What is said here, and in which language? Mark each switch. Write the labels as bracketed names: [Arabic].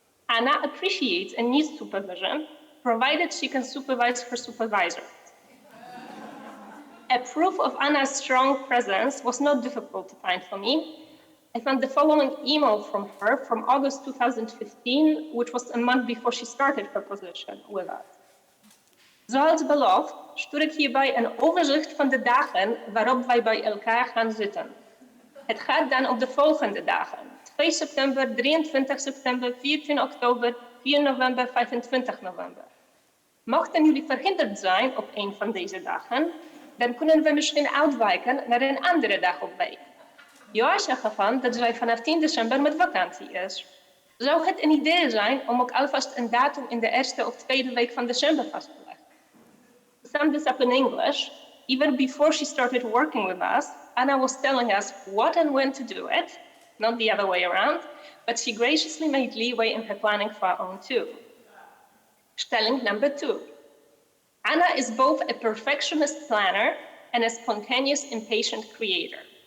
[English] Anna appreciates and needs supervision, provided she can supervise her supervisor. A proof of Anna's strong presence was not difficult to find for me. I found the following email from her from August 2015, which was a month before she started her position with us. [Dutch] Zoals beloofd stuur ik hierbij een overzicht van de dagen waarop wij bij elkaar gaan zitten. Het gaat dan op de volgende dagen. 2 september, 23 september, 14 oktober, 4 november, 25 november. Mochten jullie verhinderd zijn op een van deze dagen, dan kunnen we misschien uitwijken naar een andere dag op week. Joasja gaf aan dat zij vanaf 10 december met vakantie is. Zou het een idee zijn om ook alvast een datum in de eerste of tweede week van december vast te leggen? [English] To sum this up in English, even before she started working with us, Anna was telling us what and when to do it, not the other way around, but she graciously made leeway in her planning for our own too. Stelling number 2. Anna is both a perfectionist planner and a spontaneous, impatient creator.